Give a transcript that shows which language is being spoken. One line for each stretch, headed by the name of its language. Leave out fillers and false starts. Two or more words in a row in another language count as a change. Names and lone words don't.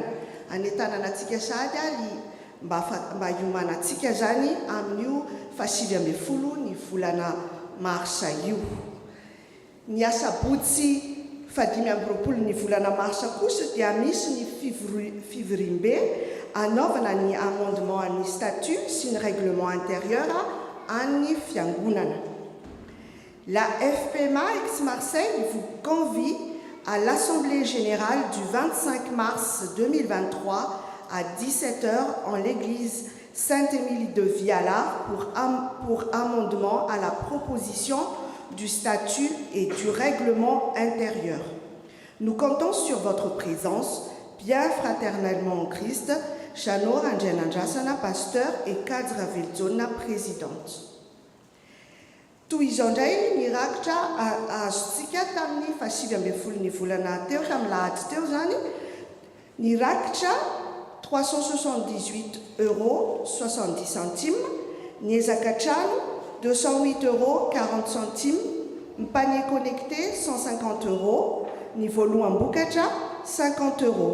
Malagasy: Anetananatsika sady mba hiomanantsika zany amin'io 7 ny volana marsa io. Ny asabotsy 15 ny volana marsa kosa dia misy ny fivorim-be anaovana ny amendement an'ny statut sy ny
French: règlement intérieur
Malagasy: an'ny fiangonana.
French: La FPMA Aix-Marseille vous convie à l'Assemblée générale du 25 mars 2023 à 17h en l'église Sainte-Émilie de Vialard pour amendement à la proposition du statut et du règlement intérieur. Nous comptons sur votre présence, bien fraternellement en Christ, Chanor Anjananjasana, pasteur, et Kadra Vilzona, présidente.
Malagasy: Toizao indray nirakitra azontsika tamin'ny fahasivy ambin'ny folon'ny volana teo tamin'ny lahady teo zany nirakitra 378,70 €, niezaka trano 208,40 €, ny
French: panier connecté
Malagasy: 150 €, ny voaloham-bokatra 50 €.